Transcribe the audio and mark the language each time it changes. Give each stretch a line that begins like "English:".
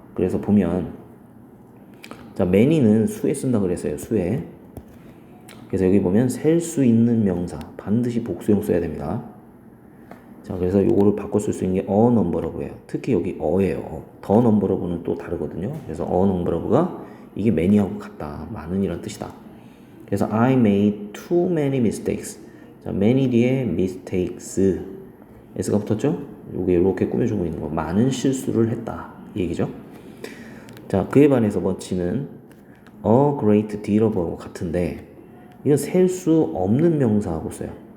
Korean: 그래서 보면 자, many는 수에 쓴다 그랬어요. 수에. 그래서 여기 보면 셀 수 있는 명사 반드시 복수형 써야 됩니다. 자, 그래서 요거를 바꿔 쓸 수 있는 게 a number of예요. 특히 여기 a예요. the number of는 또 다르거든요. 그래서 a number of가 이게 many하고 같다. 많은이란 뜻이다. 그래서
English: I made too many mistakes.
Korean: 자, many 뒤에 mistakes s가 붙었죠? 요게 이렇게 꾸며주고 있는 거. 많은 실수를 했다. 이 얘기죠. 자, 그에 반해서 much는 a great deal of하고 같은데 이건 셀 수 없는 명사하고 써요.